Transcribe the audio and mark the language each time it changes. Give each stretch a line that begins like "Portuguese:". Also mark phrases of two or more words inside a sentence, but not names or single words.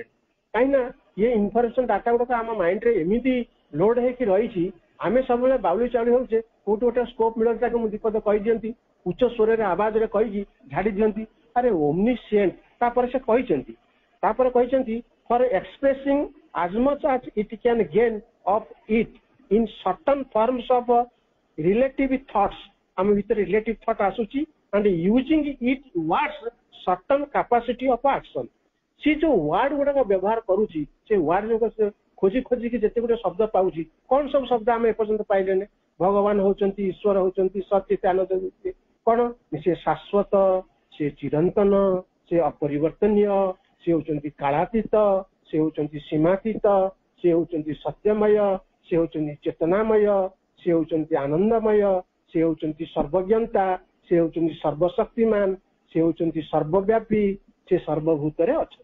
Odia: କାହିଁକି ନା ଇଏ
English: information data
Odia: ଗୁଡାକ ଆମ ମାଇଣ୍ଡରେ ଏମିତି ଲୋଡ ହେଇକି ରହିଛି, ଆମେ ସବୁବେଳେ ବାଉଳି ଚାଉଳି ହଉଛେ। କୋଉଠି ଗୋଟେ ସ୍କୋପ ମିଳନ୍ତା ତାକୁ ମୁଁ ଦୀପଦ କହିଦିଅନ୍ତି, ଉଚ୍ଚ ସ୍ୱରରେ ଆବାଜରେ କହିକି ଝାଡି ଦିଅନ୍ତି, ଆରେ ଓମନିସିଏଣ୍ଟ। ତାପରେ ସେ କହିଛନ୍ତି
English: for expressing as much as it can gain of it in certain forms of relative thoughts,
Odia: ଆମ ଭିତରେ
English: relative thought
Odia: ଆସୁଛି,
English: and using it towards certain capacity of action।
Odia: ସେ ଯୋଉ ୱାର୍ଡ ଗୁଡାକ ବ୍ୟବହାର କରୁଛି, ସେ ୱାର୍ଡ ଗୁଡାକ ଖୋଜି ଖୋଜିକି ଯେତେ ଗୁଡେ ଶବ୍ଦ ପାଉଛି, କଣ ସବୁ ଶବ୍ଦ ଆମେ ଏପର୍ଯ୍ୟନ୍ତ ପାଇଲେନି? ଭଗବାନ ହଉଛନ୍ତି, ଈଶ୍ୱର ହଉଛନ୍ତି, ସଚିଦାନନ୍ଦ, କଣ ସେ ଶାଶ୍ୱତ, ସେ ଚିରନ୍ତନ, ସେ ଅପରିବର୍ତ୍ତନୀୟ, ସେ ହଉଛନ୍ତି କାଳାତୀତ, ସେ ହଉଛନ୍ତି ସୀମାତୀତ, ସେ ହଉଛନ୍ତି ସତ୍ୟମୟ, ସେ ହଉଛନ୍ତି ଚେତନାମୟ, ସେ ହଉଛନ୍ତି ଆନନ୍ଦମୟ, ସେ ହଉଛନ୍ତି ସର୍ବଜ୍ଞତା, ସେ ହଉଛନ୍ତି ସର୍ବଶକ୍ତିମାନ, ସେ ହଉଛନ୍ତି ସର୍ବବ୍ୟାପୀ, ସେ ସର୍ବଭୂତରେ ଅଛନ୍ତି।